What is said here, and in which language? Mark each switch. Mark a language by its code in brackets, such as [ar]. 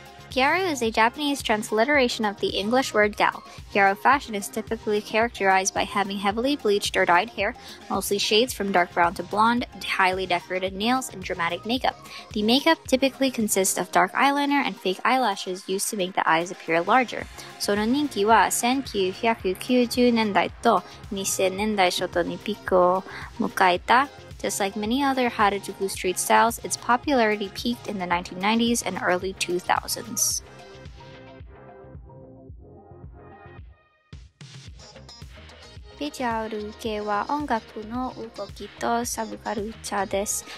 [en] Gyaru is a Japanese transliteration of the English word gal. Gyaru fashion is typically characterized by having heavily bleached or dyed hair, mostly shades from dark brown to blonde, highly decorated nails, and dramatic makeup. The makeup typically consists of dark eyeliner and fake eyelashes used to make the eyes appear larger. [ja] その人気は1990年代と2000年代初頭にピークを迎えた。 [en] Just like many other Harajuku street styles, its popularity peaked in the 1990s and early 2000s. [ja] Visual kei wa ongaku no ugoki to subculture desu.